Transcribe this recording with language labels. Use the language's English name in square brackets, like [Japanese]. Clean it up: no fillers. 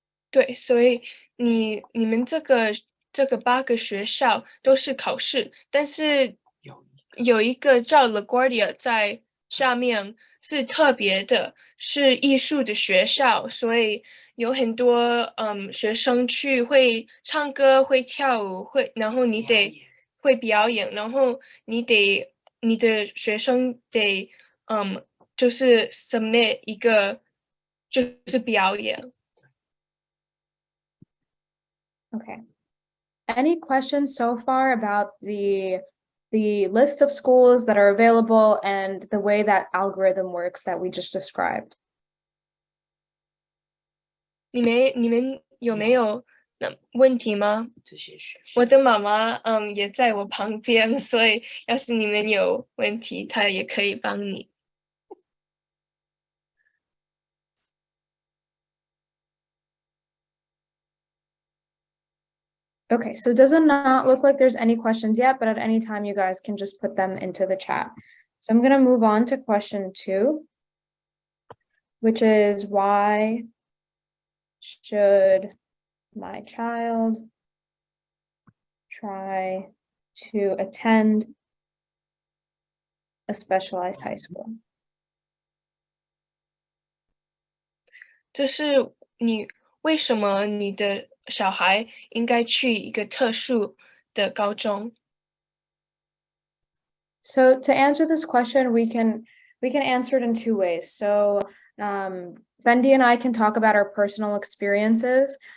[Chinese] 对，所以你们这个8个学校都是考试，但是有一个叫 LaGuardia 在下面是特别的，是艺术的学校，所以有很多学生去会唱歌、会跳舞、然后你得会表演，然后你的学生得就是 submit 一个就是表演。 [English] Okay. Any questions so far about the list of schools that are available and the way that algorithm works that we just described? [Chinese] 你们有没有问题吗？我的妈妈也在我旁边，所以要是你们有问题，她也可以帮你。 [English] Okay, so it does not look like there's any questions yet, but at any time you guys can just put them into the chat. So I'm going to move on to question 2, which is why should my child try to attend a specialized high school? [Chinese] 这是为什么你的小孩应该去一个特殊的高中？ [English] So to answer this question, we can answer it in 2 ways. So Fendi and I can talk about our personal experiences.